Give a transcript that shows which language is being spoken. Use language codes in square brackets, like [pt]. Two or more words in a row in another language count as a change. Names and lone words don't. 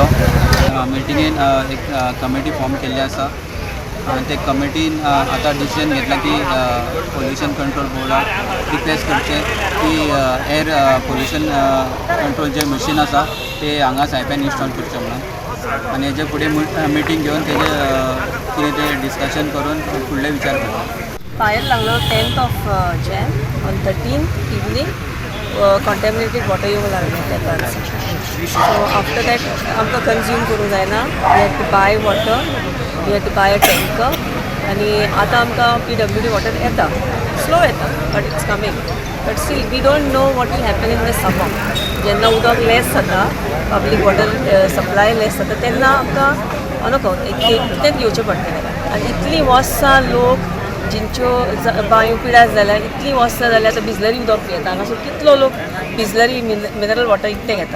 [kok] मिटिंगेन एक कमिटी फॉर्म केल्ली आसा ते कमिटीन आतां डिसिजन घेतला की [en] pollution control [kok] बोर्डाक रिक्वेस्ट करचे की [en] air pollution control [kok] जे मशीन आसा ते हांगा सायप्यान इन्स्टॉल करचे म्हणून आनी हेजे फुडें मिटींग घेवन तेजे कितें तें डिस्कशन करून फुडले विचार करता. फायर लागलो [en] 10th of Jan on 13th evening contaminated water [kok] येवंक लागले त्या कारणान. [en] So after that [kok] आमकां कंज्यूम करूंक जायना. [en] We had to buy water, we had to buy a tanker [kok] आनी आतां आमकां PWD वॉटर येता, स्लो येता [en] but it's coming. But still we don't know what will happen in the summer. [kok] जेन्ना उदक लेस जाता, [en] public water supply [kok] लेस जाता तेन्ना आमकां अनको कितेंच घेवचें पडटलें. आनी इतली वर्सां लोक जिंच्यो बांयो पिड्यार जाल्यार इतली वर्सां जाल्यार आतां बिसलरी उदक येता. हांगासर कितलो लोक बिसलरी [en] mineral water [kok] इकतें घेता.